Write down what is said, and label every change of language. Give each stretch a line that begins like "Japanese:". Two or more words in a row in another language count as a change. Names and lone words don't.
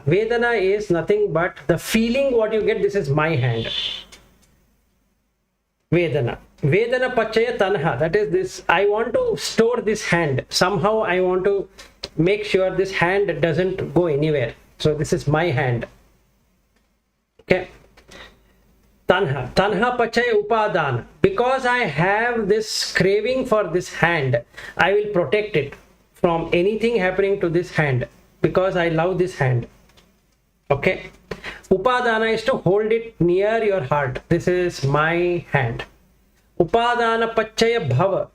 English: Vedana is nothing but the feeling what you get. This is my hand. Vedana.
Pali: Vedana Pachaya Tanha.
English: That is this. I want to store this hand. Somehow I want to make sure this hand doesn't go anywhere. So this is my hand. Okay.
Pali: Tanha. Tanha Pachaya Upadana.
English: Because I have this craving for this hand, I will protect it from anything happening to this hand. Because I love this hand. Okay. Upadana is to hold it near your heart. This is my hand.
Pali: Upadana Pachaya Bhava.